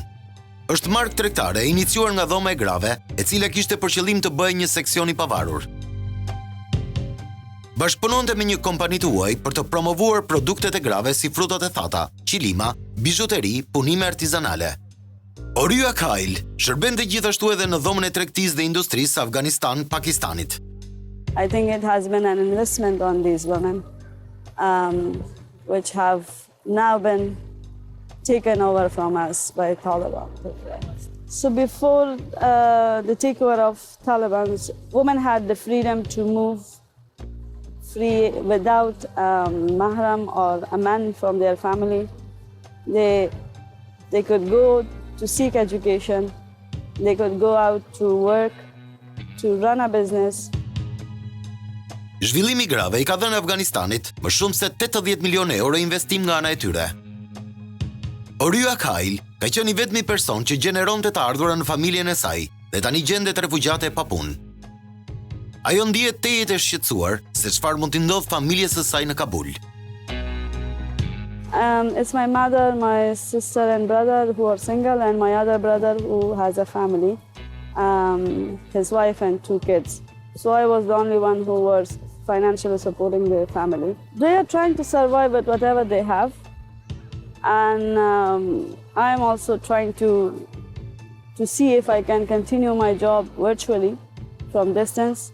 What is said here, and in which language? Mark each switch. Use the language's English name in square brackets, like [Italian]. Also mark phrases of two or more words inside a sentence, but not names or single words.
[Albanian] Është markë tregtare e iniciuar nga dhoma e grave, e cila kishte për qëllim të bëjë një seksion i pavarur. Bashkëpunonte me një kompani të huaj për të promovuar produktet e grave si frutat e thata, qilima, bizhuteri, punime artizanale. Rya Khail shërbente gjithashtu edhe në dhomën e tregtisë dhe industrisë së Afganistan-Pakistanit. [English] I think it has been an investment on these women, which have now been taken over from us by Taliban. So before the takeover of Taliban, women had the freedom to move free without mahram or a man from their family. They could go to seek education, they could go out to work, to run a business. [Albanian] Zhvillimi grave i ka dhënë Afganistanit më shumë se 80 milion euro investim nga ana e tyre. Rya Khail ka qenë i vetmi person që gjeneronte të ardhurë në familjen e saj dhe tani gjendet refugjate pa punë. Ajo ndihet tejet e shqetësuar se çfarë mund t'i ndodh familjes së saj në Kabul. [English] It's my mother, my sister and brother who are single, and my other brother who has a family, his wife and 2 kids. So I was the only one who was financially supporting the family. They are trying to survive with whatever they have, and I am also trying to see if I can continue my job virtually from distance.